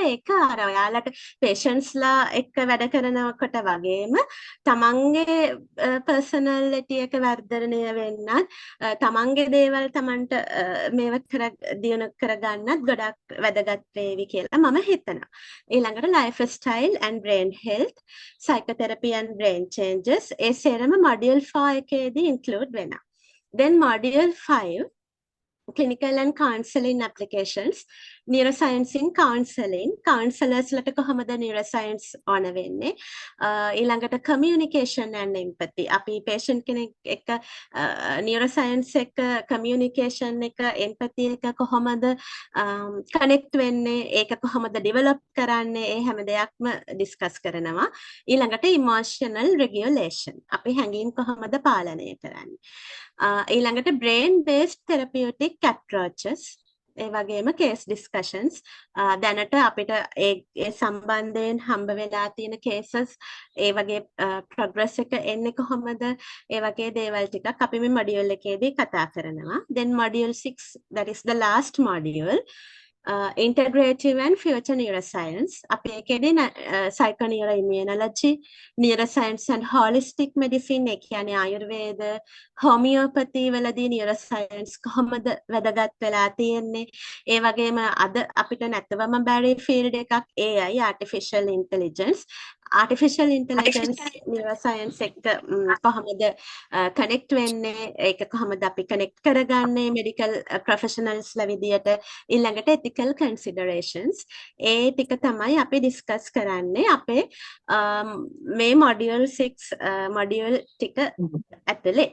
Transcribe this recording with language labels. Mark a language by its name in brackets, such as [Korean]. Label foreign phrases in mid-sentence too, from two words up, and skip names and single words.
[Sinhala] ඒක අර ඔයාලට පේෂන්ට්ස්ලා එක්ක වැඩ කරනකොට වගේම තමන්ගේ පර්සනැලිටි එක වර්ධනය වෙන්නත් තමන්ගේ දේවල් තමන්ට මේව දියුණු කරගන්නත් ගොඩක් වැදගත් වේවි කියලා මම හිතනවා. ඊළඟට [English] life style and brain health, psychotherapy and brain changes [Sinhala] ඒ සේරම module 4 එකේදී include වෙනවා. [English] Then module 5 clinical and counseling applications, neuroscience in counseling, counselors [Sinhala] ලට කොහොමද neuroscience ඕන වෙන්නේ, ඊළඟට [English] communication and empathy [Sinhala] අපි patient කෙනෙක් එක්ක neuroscience එක communication එක empathy එක කොහොමද connect වෙන්නේ, ඒක කොහොමද develop කරන්නේ, ඒ හැම දෙයක්ම discuss කරනවා. ඊළඟට [English] emotional regulation [Sinhala] අපි හැඟීම් කොහොමද පාලනය කරන්නේ. ඊළඟට [English] brain based therapeutic approaches [Sinhala] ඒ වගේම [English] case discussions [Sinhala] දැනට අපිට ඒ සම්බන්ධයෙන් හම්බ වෙලා තියෙන cases ඒ වගේ progress එක එන්නේ කොහොමද ඒ වගේ දේවල් ටිකක් අපි මේ module එකේදී කතා කරනවා. [English] Then module 6 that is the last module integrative and future neuroscience. [Sinhala] අපි ඒකේදී [English] psychoneuroimmunology, neuroscience and holistic medicine [Sinhala] ඒ කියන්නේ ආයුර්වේද, homeopathy වලදී neuroscience කොහොමද වැදගත් වෙලා තියෙන්නේ. ඒ වගේම අද අපිට නැතවම බැරි field එකක් AI, [English] artificial intelligence. Artificial intelligence neuroscience [Sinhala] එක්ක කොහොමද connect වෙන්නේ, ඒක කොහොමද අපි connect කරගන්නේ [English] medical professionals [Sinhala] ලා විදියට, ඊළඟට [English] ethical considerations. [Sinhala] ඒ ටික තමයි අපි discuss කරන්නේ අපේ මේ module 6 module ටික ඇතුලේ.